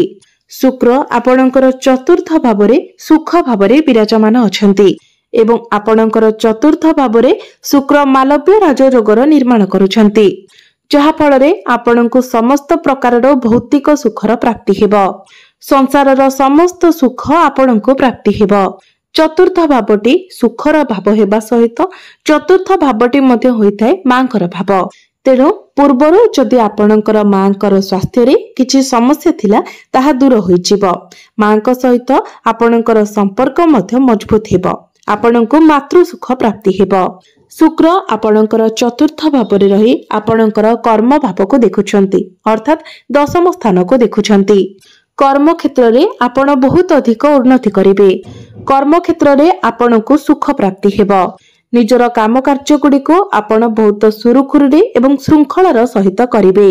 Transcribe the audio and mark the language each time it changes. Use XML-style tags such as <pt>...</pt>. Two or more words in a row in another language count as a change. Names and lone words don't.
<or>ଶୁକ୍ର ଆପଣଙ୍କର ଚତୁର୍ଥ ଭାବରେ ସୁଖ ଭାବରେ ବିରାଜମାନ ଅଛନ୍ତି ଏବଂ ଆପଣଙ୍କର ଚତୁର୍ଥ ଭାବରେ ଶୁକ୍ର ମାଳବ୍ୟ ରାଜଯୋଗର ନିର୍ମାଣ କରୁଛନ୍ତି, ଯାହା ଫଳରେ ଆପଣଙ୍କୁ ସମସ୍ତ ପ୍ରକାରର ଭୌତିକ ସୁଖର ପ୍ରାପ୍ତି ହେବ। ସଂସାରର ସମସ୍ତ ସୁଖ ଆପଣଙ୍କୁ ପ୍ରାପ୍ତି ହେବ। ଚତୁର୍ଥ ଭାବଟି ସୁଖର ଭାବ ହେବା ସହିତ ଚତୁର୍ଥ ଭାବଟି ମଧ୍ୟ ହୋଇଥାଏ ମାଙ୍କର ଭାବ। ତେଣୁ ପୂର୍ବରୁ ଯଦି ଆପଣଙ୍କର ମାଙ୍କର ସ୍ୱାସ୍ଥ୍ୟ ରେ କିଛି ସମସ୍ୟା ଥିଲା ତାହା ଦୂର ହୋଇଯିବ। ମାଙ୍କ ସହିତ ଆପଣଙ୍କର ସମ୍ପର୍କ ମଧ୍ୟ ମଜବୁତ ହେବ। ଆପଣଙ୍କୁ ମାତୃ ସୁଖ ପ୍ରାପ୍ତି ହେବ। ଶୁକ୍ର ଆପଣଙ୍କର ଚତୁର୍ଥ ଭାବରେ ରହି ଆପଣଙ୍କର କର୍ମ ଭାବ କୁ ଦେଖୁଛନ୍ତି ଅର୍ଥାତ ଦଶମ ସ୍ଥାନ କୁ ଦେଖୁଛନ୍ତି। କର୍ମ କ୍ଷେତ୍ର ରେ ଆପଣ ବହୁତ ଅଧିକ ଉନ୍ନତି କରିବେ। କର୍ମ କ୍ଷେତ୍ର ରେ ଆପଣଙ୍କୁ ସୁଖ ପ୍ରାପ୍ତି ହେବ। ନିଜର କାମ କାର୍ଯ୍ୟ ଗୁଡ଼ି କୁ ଆପଣ ବହୁତ ସୁରୁଖୁରୁରେ ଏବଂ ଶୃଙ୍ଖଳାର ସହିତ କରିବେ।</or>